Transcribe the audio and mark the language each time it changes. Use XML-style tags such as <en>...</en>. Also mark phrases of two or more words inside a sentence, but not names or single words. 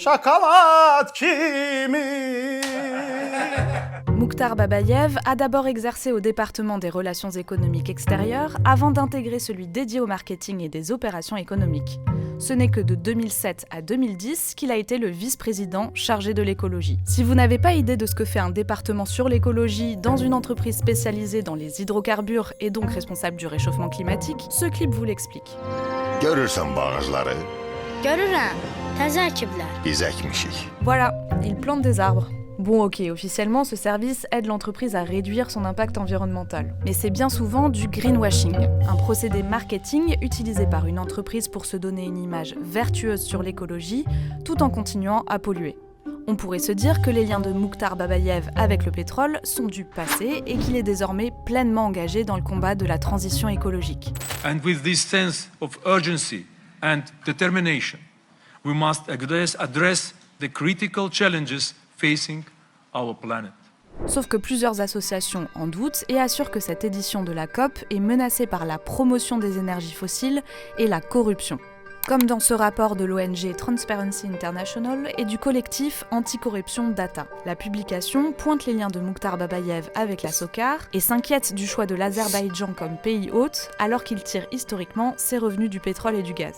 <fr>Mukhtar Babayev a d'abord exercé au département des relations économiques extérieures avant d'intégrer celui dédié au marketing et des opérations économiques. Ce n'est que de 2007 à 2010 qu'il a été le vice-président chargé de l'écologie. Si vous n'avez pas idée de ce que fait un département sur l'écologie dans une entreprise spécialisée dans les hydrocarbures et donc responsable du réchauffement climatique, ce clip vous l'explique.</fr> <az>Görürsən bağızları, Görürəm, təzə əkiblər. biz əkmişik.</az> <fr>Voilà, il plante des arbres. Bon ok, officiellement ce service aide l'entreprise à réduire son impact environnemental. Mais c'est bien souvent du greenwashing, un procédé marketing utilisé par une entreprise pour se donner une image vertueuse sur l'écologie, tout en continuant à polluer. On pourrait se dire que les liens de Mukhtar Babayev avec le pétrole sont du passé et qu'il est désormais pleinement engagé dans le combat de la transition écologique.</fr> <en>And with this sense of urgency and determination, we must address the critical challenges facing our planet.</en> <fr>Sauf que plusieurs associations en doutent et assurent que cette édition de la COP est menacée par la promotion des énergies fossiles et la corruption. Comme dans ce rapport de l'ONG Transparency International et du collectif Anticorruption Data. La publication pointe les liens de Mukhtar Babayev avec la SOCAR et s'inquiète du choix de l'Azerbaïdjan comme pays hôte alors qu'il tire historiquement ses revenus du pétrole et du gaz.</fr>